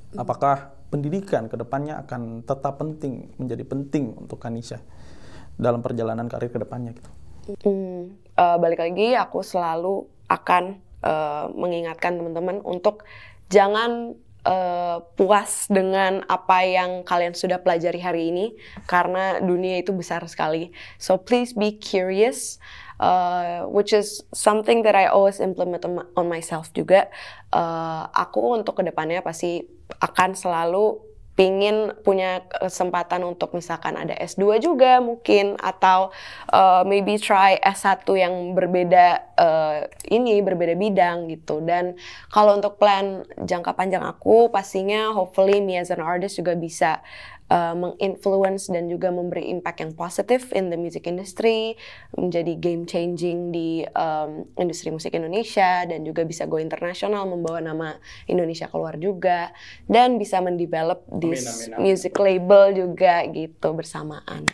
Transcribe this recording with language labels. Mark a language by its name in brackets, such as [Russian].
[Indonesian] Apakah pendidikan ke depannya akan tetap menjadi penting untuk Kanisha dalam perjalanan karir ke depannya gitu? Balik lagi, aku selalu akan mengingatkan teman-teman untuk jangan puas dengan apa yang kalian sudah pelajari hari ini, karena dunia itu besar sekali. [English] So please be curious, which is something that I always implement on myself juga. [Indonesian] Aku untuk kedepannya pasti akan selalu pingin punya kesempatan untuk misalkan ada S2 juga mungkin, atau [English] maybe try [Indonesian] S1 yang berbeda ini berbeda bidang gitu. Dan kalau untuk plan jangka panjang aku, pastinya [English] hopefully me as an artist [Indonesian] juga bisa menginfluence dan juga memberi impact yang positif [English] in the music industry, [Indonesian] menjadi game changing di industri musik Indonesia, dan juga bisa go internasional, membawa nama Indonesia keluar juga, dan bisa mendevelop [English] this music label [Indonesian] juga gitu bersamaan.